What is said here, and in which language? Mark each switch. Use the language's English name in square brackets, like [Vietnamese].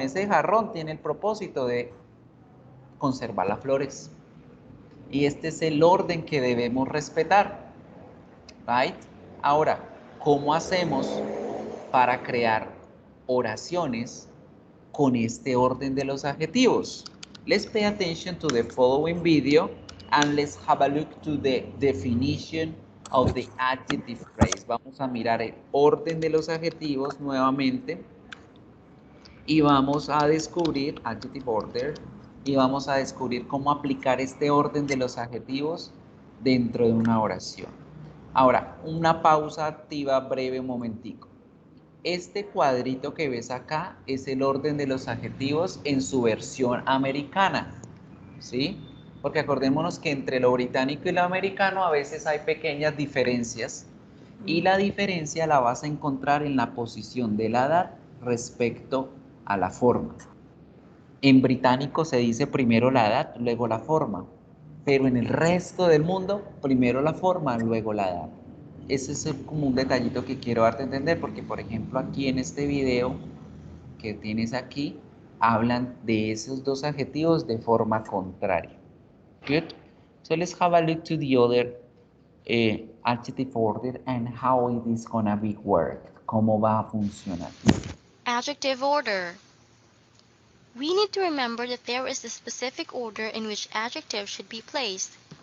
[Spanish] Ese jarrón tiene el propósito de conservar las flores. Y este es el orden que debemos respetar. Right? Ahora, ¿cómo hacemos para crear oraciones con este orden de los adjetivos? [English] Let's pay attention to the following video and let's have a look to the definition of the adjective phrase. [Spanish] Vamos a mirar el orden de los adjetivos nuevamente y vamos a descubrir adjective order y vamos a descubrir cómo aplicar este orden de los adjetivos dentro de una oración. Ahora, una pausa activa breve un momentico. Este cuadrito que ves acá es el orden de los adjetivos en su versión americana, ¿sí? Porque acordémonos que entre lo británico y lo americano a veces hay pequeñas diferencias y la diferencia la vas a encontrar en la posición de la edad respecto a la forma. En británico se dice primero la edad, luego la forma, pero en el resto del mundo primero la forma, luego la edad. Ese es como un detallito que quiero darte a entender porque, por ejemplo, aquí en este video que tienes aquí, hablan de esos dos adjetivos de forma contraria. [English] Good. So let's have a look to the other adjective order and how it is gonna be worked. Cómo va a funcionar. Adjective order. We need to remember that there is a specific order in which adjectives should be placed.